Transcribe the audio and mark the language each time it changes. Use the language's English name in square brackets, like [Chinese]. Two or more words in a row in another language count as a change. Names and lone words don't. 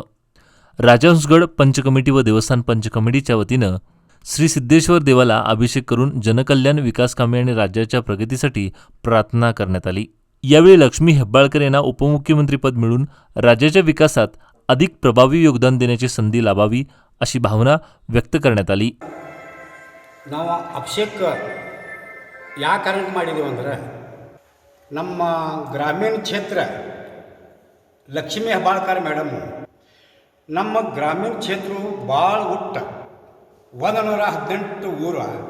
[Marathi] राजहंसगड पंच कमिटी व देवस्थान पंच कमिटीच्या वतीनं श्री सिद्धेश्वर देवाला अभिषेक करून जनकल्याण, विकासकामे आणि राज्याच्या प्रगतीसाठी प्रार्थना करण्यात आली. यावेळी लक्ष्मी हेब्बाळकर यांना उपमुख्यमंत्रीपद मिळून राज्याच्या विकासात अधिक प्रभावी योगदान देण्याची संधी लाभावी अशी भावना व्यक्त करण्यात आली. [Kannada] ನಾವು ಅಭಿಷೇಕ ಯಾಕೆ ಕಾರಣಕ್ಕೆ ಮಾಡಿದ್ದೀವಿ ಅಂದ್ರೆ ನಮ್ಮ ಗ್ರಾಮೀಣ ಕ್ಷೇತ್ರ ಲಕ್ಷ್ಮೀ ಹೆಬ್ಬಾಳ್ಕರ್ ಮೇಡಮ್ ನಮ್ಮ ಗ್ರಾಮೀಣ ಕ್ಷೇತ್ರವು ಭಾಳ ಹುಟ್ಟ 118 ಊರು.